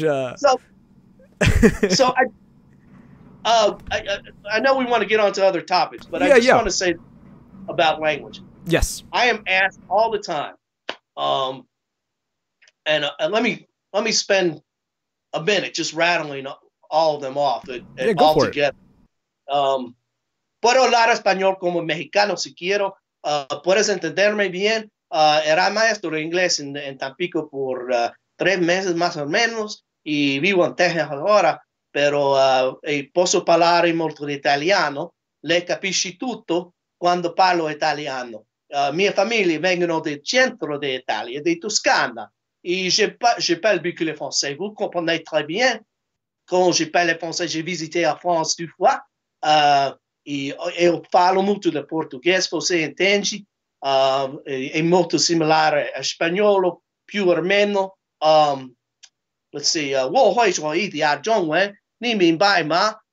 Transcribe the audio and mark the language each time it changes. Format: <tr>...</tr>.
<en>So I know we want to get on to other topics, but I just want to say about language. Yes, I am asked all the time, and let me spend a minute just rattling all of them off all together.</en> <es>Puedo hablar español como mexicano si quiero. Puedes entenderme bien. Era maestro de inglés en Tampico por 3 meses más o menos y vivo en Texas ahora, pero</es> <it>posso parlare molto italiano. Le capisci tutto quando parlo italiano. Mia famiglia vengono del centro d'Italia, di Toscana.</it> <fr>Et je parle beaucoup le français. Vous comprenez très bien. Quand je parle le français, j'ai visité la France 2 fois.</fr> <pt>Eu falo muito de português, você entende? É muito similar a espanhol, più ou menos.</pt> <en>Let's see.</en> <zh>我会说一点中文，你明白吗？</zh>